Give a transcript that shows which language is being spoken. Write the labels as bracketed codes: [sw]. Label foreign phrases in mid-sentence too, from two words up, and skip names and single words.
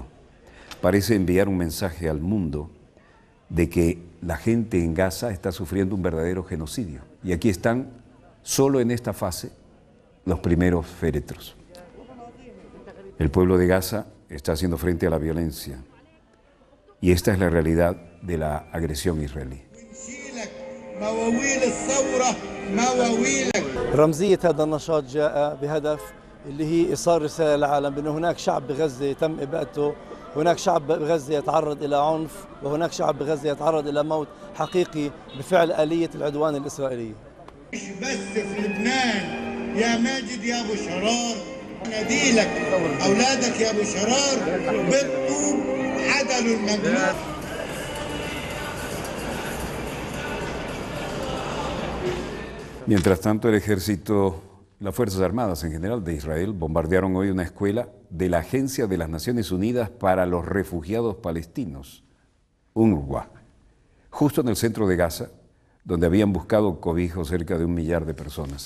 [es] Parece enviar un mensaje al mundo de que la gente en Gaza está sufriendo un verdadero genocidio. Y aquí están, solo en esta fase, los primeros féretros. El pueblo de Gaza está haciendo frente a la violencia y esta es la realidad de la agresión israelí. [ar] رمزية هذا النشاط جاء بهدف اللي هي إيصال رسالة للعالم بأن هناك شعب بغزة تم إبادته، هناك شعب بغزة يتعرض إلى عنف، وهناك شعب بغزة يتعرض إلى موت حقيقي بفعل آلية العدوان الإسرائيلي. مش بس في لبنان يا ماجد يا أبو شرار، ناديلك أولادك يا أبو شرار بالطوب عدلوا المملوك. [es] Mientras tanto, el ejército, las Fuerzas Armadas en general de Israel bombardearon hoy una escuela de la Agencia de las Naciones Unidas para los Refugiados Palestinos, UNRWA, justo en el centro de Gaza, donde habían buscado cobijo cerca de 1 millar de personas.